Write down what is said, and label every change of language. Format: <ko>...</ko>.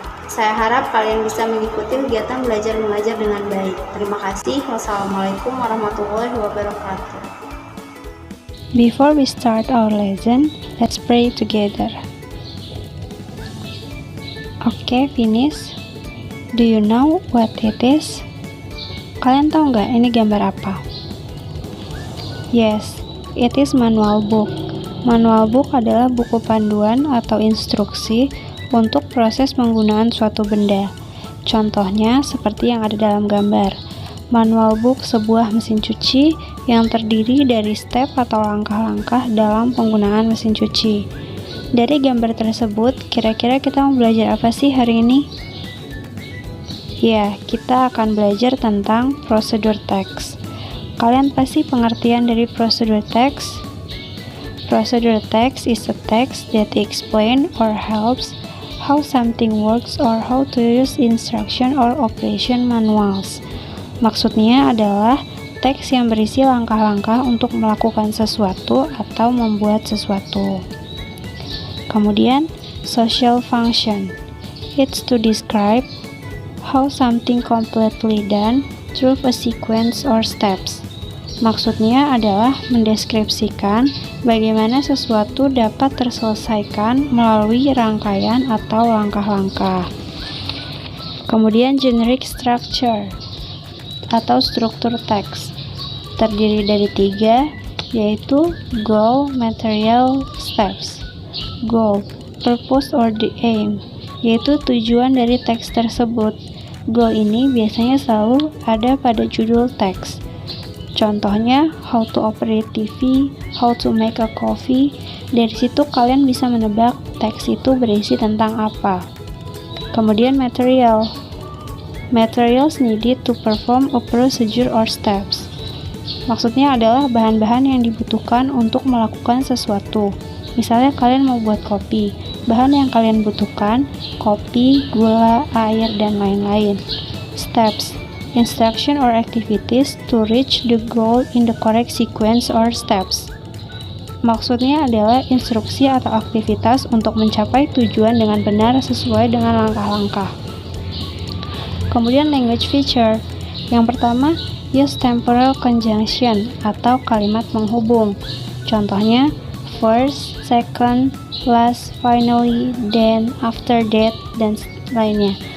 <id>Saya harap kalian bisa mengikuti kegiatan belajar mengajar dengan baik. Terima kasih. Wassalamualaikum warahmatullahi wabarakatuh.</id> <en>Before we start our lesson, let's pray together. Okay, finish. Do you know what it is?</en> <id>Kalian tahu nggak ini gambar apa?</id> <en>Yes, it is manual book.</en> <id>Manual book adalah buku panduan atau instruksi untuk proses penggunaan suatu benda. Contohnya seperti yang ada dalam gambar. Manual book sebuah mesin cuci yang terdiri dari step atau langkah-langkah dalam penggunaan mesin cuci. Dari gambar tersebut, kira-kira kita mau belajar apa sih hari ini? Ya, kita akan belajar tentang prosedur teks. Kalian pasti pengertian dari prosedur teks?</id> <en>Prosedur text is a text that explains or helps how something works or how to use instruction or operation manuals.</en> <id>Maksudnya adalah teks yang berisi langkah-langkah untuk melakukan sesuatu atau membuat sesuatu. Kemudian, social function.</id> <en>It's to describe how something completely done through a sequence or steps.</en> <id>Maksudnya adalah mendeskripsikan bagaimana sesuatu dapat terselesaikan melalui rangkaian atau langkah-langkah. Kemudian, generic structure atau struktur teks terdiri dari 3, yaitu goal, material, steps.</id> <en>Goal, purpose or the aim,</en> <id>yaitu tujuan dari teks tersebut. Goal ini biasanya selalu ada pada judul teks. Contohnya,</id> <en>how to operate TV, how to make a coffee.</en> <id>Dari situ kalian bisa menebak teks itu berisi tentang apa. Kemudian material.</id> <en>Materials needed to perform a procedure or steps.</en> <id>Maksudnya adalah bahan-bahan yang dibutuhkan untuk melakukan sesuatu. Misalnya kalian mau buat kopi. Bahan yang kalian butuhkan, kopi, gula, air, dan lain-lain. Steps.</id> <en>Instruction or activities to reach the goal in the correct sequence or steps.</en> <id>Maksudnya adalah instruksi atau aktivitas untuk mencapai tujuan dengan benar sesuai dengan langkah-langkah. Kemudian language feature. Yang pertama,</id> <en>use temporal conjunction</en> <id>atau kalimat menghubung. Contohnya, first, second, last, finally, then, after that, dan lainnya.</id>